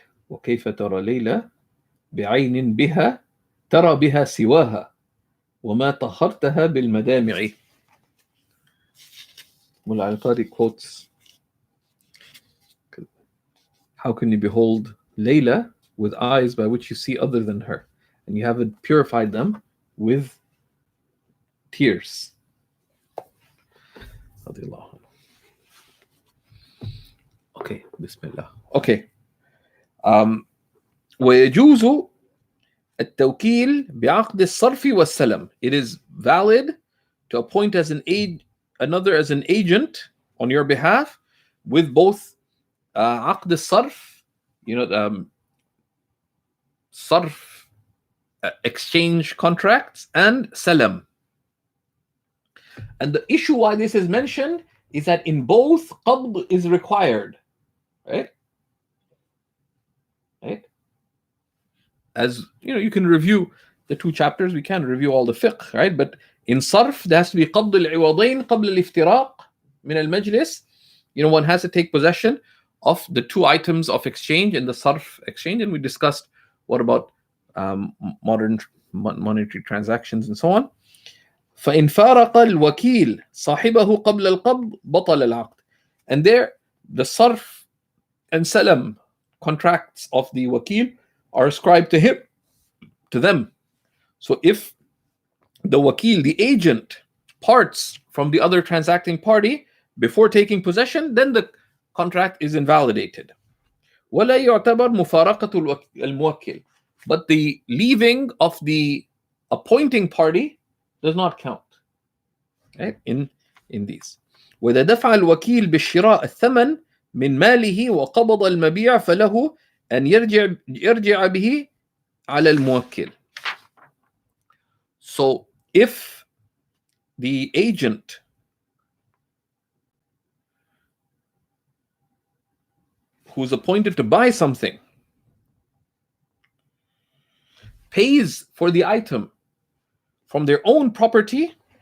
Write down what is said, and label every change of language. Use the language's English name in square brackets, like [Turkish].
[Arabic] وكيف ترى ليلى بعين بها ترى بها سواها وما طهرتها بالمدامع. [English] Mullah al-Qari quotes, how can you behold Layla with eyes by which you see other than her, and you haven't purified them with tears? Okay, Bismillah. Okay. [Arabic] ويجوز التوكيل بعقد الصرف والسلم. [English] It is valid to appoint as another as an agent on your behalf with both عقد الصرف, صرف exchange contracts, and salam. And the issue why this is mentioned is that in both qabd is required, right? As you can review the 2 chapters, we can review all the fiqh, right? But in sarf, there has to be [Arabic] qabd al-iwadain qabl al-iftiraq min al-majlis. [English] One has to take possession of the 2 items of exchange in the sarf exchange, and we discussed what about modern monetary transactions and so on. [Arabic] فإن فارق الوكيل صاحبه قبل القبض بطل العقد. [English] And there, the sarf and salam contracts of the wakil are ascribed to him, to them. So if the wakil, the agent, parts from the other transacting party before taking possession, then the contract is invalidated. [Arabic] ولا يعتبر مفارقة الموكل. [English] But the leaving of the appointing party does not count, right? In these. [Arabic] وإذا دفع الوكيل بالشراء الثمن من ماله وقبض المبيع فله أن يرجع به على الموكل. [English] So if the agent who's appointed to buy something pays for the item from their own property,